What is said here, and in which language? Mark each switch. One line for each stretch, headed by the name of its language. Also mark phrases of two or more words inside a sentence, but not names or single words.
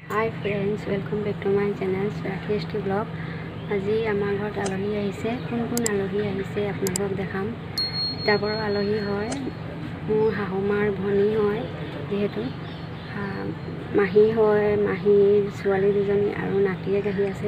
English: Hi friends, welcome back to my channel Rakesh Vlog.
Assamese: আজি আমাৰ ঘৰত আলহী আহিছে। কোন কোন আলহী আহিছে আপোনালোকক দেখাম। তিতাবৰৰ আলহী হয়, মোৰ শাহুমাৰ ভনী হয়, যিহেতু মাহী হয়, মাহীৰ ছোৱালী দুজনী আৰু নাতিয়েক আহি আছে।